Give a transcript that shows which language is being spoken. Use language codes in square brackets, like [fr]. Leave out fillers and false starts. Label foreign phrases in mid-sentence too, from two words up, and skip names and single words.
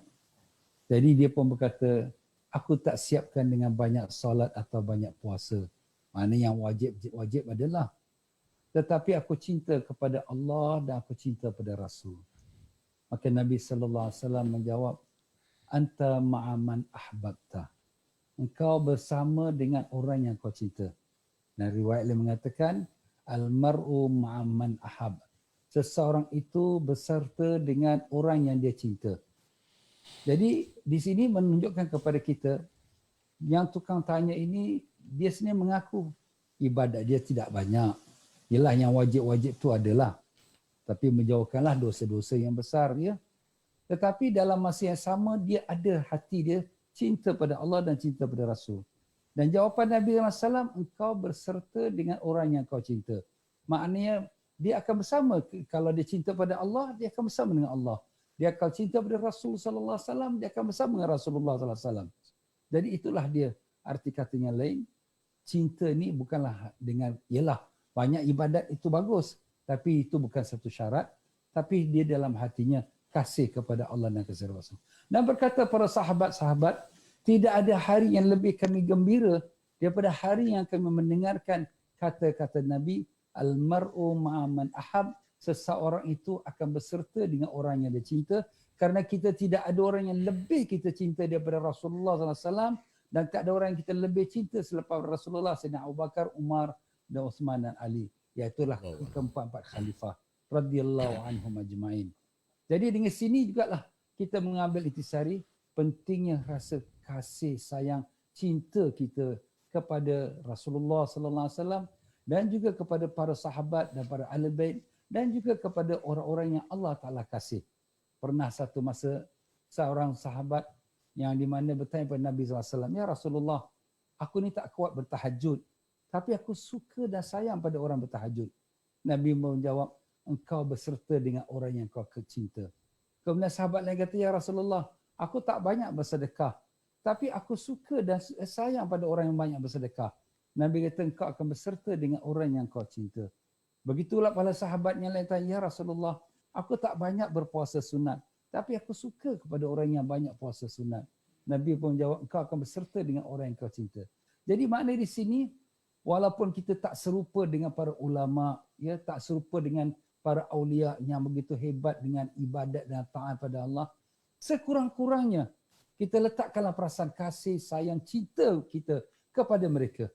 [ms] Jadi dia pun berkata, aku tak siapkan dengan banyak solat atau banyak puasa. Mana yang wajib adalah. Tetapi aku cinta kepada Allah dan aku cinta pada Rasul. Maka Nabi SAW menjawab, [ar] أنت مع من أحببت. [ms] Engkau bersama dengan orang yang kau cinta. Dan riwayat lain mengatakan, [ar] المرء مع من أحب. [ms] Seseorang itu beserta dengan orang yang dia cinta. Jadi di sini menunjukkan kepada kita, yang tukang tanya ini, dia sebenarnya mengaku ibadat dia tidak banyak. Ialah yang wajib-wajib itu adalah. Tapi menjauhkanlah dosa-dosa yang besar. Ya. Tetapi dalam masa yang sama, dia ada hati dia cinta pada Allah dan cinta pada Rasul. Dan jawapan Nabi SAW, engkau berserta dengan orang yang kau cinta. Maknanya, dia akan bersama. Kalau dia cinta pada Allah, dia akan bersama dengan Allah. Dia akan cinta pada Rasul [ar] صلى الله عليه وسلم, [ms] dia akan bersama dengan Rasulullah [ar] صلى الله عليه وسلم. [ms] Jadi itulah dia. Arti katanya lain, cinta ni bukanlah dengan, ialah banyak ibadat itu bagus, tapi itu bukan satu syarat, tapi dia dalam hatinya kasih kepada Allah dan kasih Rasul. Dan berkata para sahabat-sahabat, tidak ada hari yang lebih kami gembira daripada hari yang kami mendengarkan kata-kata Nabi, [ar] المرء مع من أحب, [ms] seseorang itu akan berserta dengan orang yang dia cinta, kerana kita tidak ada orang yang lebih kita cinta daripada Rasulullah SAW, dan tak ada orang yang kita lebih cinta selepas Rasulullah, Sayyidina Abu Bakar, Umar dan Uthman dan Ali, iaitulah keempat-empat khalifah [ar] رضي الله عنهم أجمعين. [ms] Jadi dengan sini jugalah kita mengambil intisari pentingnya rasa kasih sayang cinta kita kepada Rasulullah [ar] صلى الله عليه وسلم, [ms] dan juga kepada para sahabat dan para ahli bait, dan juga kepada orang-orang yang Allah Ta'ala kasih. Pernah satu masa seorang sahabat yang di mana bertanya kepada Nabi SAW, [ar] يا رسول الله, [ms] aku ni tak kuat bertahajud, tapi aku suka dan sayang pada orang bertahajud. Nabi menjawab, engkau berserta dengan orang yang kau cinta. Kemudian sahabat lain kata, [ar] يا رسول الله, [ms] aku tak banyak bersedekah, Tapi aku suka dan sayang pada orang yang banyak bersedekah. Nabi kata engkau akan berserta dengan orang yang kau cinta. Begitulah para sahabatnya lain tanya, [ar] يا رسول الله, [ms] aku tak banyak berpuasa sunat, tapi aku suka kepada orang yang banyak puasa sunat. Nabi pun jawab, engkau akan berserta dengan orang yang kau cinta. Jadi makna di sini, walaupun kita tak serupa dengan para ulama, ya, tak serupa dengan para aulia yang begitu hebat dengan ibadat dan taat pada Allah, sekurang-kurangnya kita letakkanlah perasaan kasih, sayang, cinta kita kepada mereka.